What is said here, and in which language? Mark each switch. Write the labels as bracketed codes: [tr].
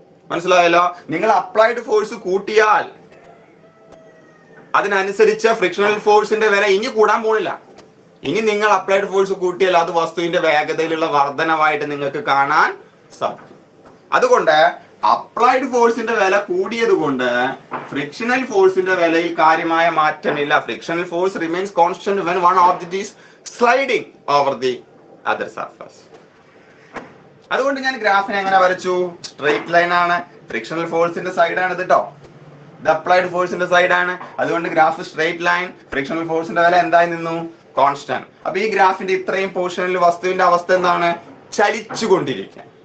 [ml] മനസ്സിലായല്ലോ? നിങ്ങൾ applied force കൂട്ടിയാൽ അതിനനുസരിച്ച് ഫ്രിക്ഷണൽ ഫോഴ്സിന്റെ വില ഇനി കൂടാൻ പോണില്ല. ഇനി നിങ്ങൾ അപ്ലൈഡ് ഫോഴ്സ് കൂട്ടിയാൽ അത് വസ്തുവിന്റെ വേഗതയിലുള്ള വർധനവായിട്ട് നിങ്ങൾക്ക് കാണാൻ സാധിക്കും. അതുകൊണ്ട് അപ്ലൈഡ് ഫോഴ്സിന്റെ വില കൂടിയത് കൊണ്ട് ഫ്രിക്ഷണൽ ഫോഴ്സിന്റെ വിലയിൽ കാര്യമായ മാറ്റമില്ല. [en] Frictional force remains constant when one object is sliding over the other surface. [ml] അതുകൊണ്ട് ഞാൻ ഗ്രാഫിനെ എങ്ങനെ വരച്ചു? സ്ട്രെയിറ്റ് ലൈൻ ആണ്. ഫ്രിക്ഷണൽ ഫോഴ്സിന്റെ സൈഡ് ആണ് ഇത് കേട്ടോ. ഇത് അപ്ലൈഡ് ഫോഴ്സിന്റെ സൈഡ് ആണ്. അതുകൊണ്ട് ഗ്രാഫ് സ്ട്രെയിറ്റ് ലൈൻ. ഫ്രിക്ഷണൽ ഫോഴ്സിന്റെ വില എന്തായി നിന്നു? കോൺസ്റ്റന്റ്. അപ്പൊ ഈ ഗ്രാഫിന്റെ ഇത്രയും പോർഷനിൽ വസ്തുവിന്റെ അവസ്ഥ എന്താണ്? ചലിച്ചുകൊണ്ടിരിക്കുക.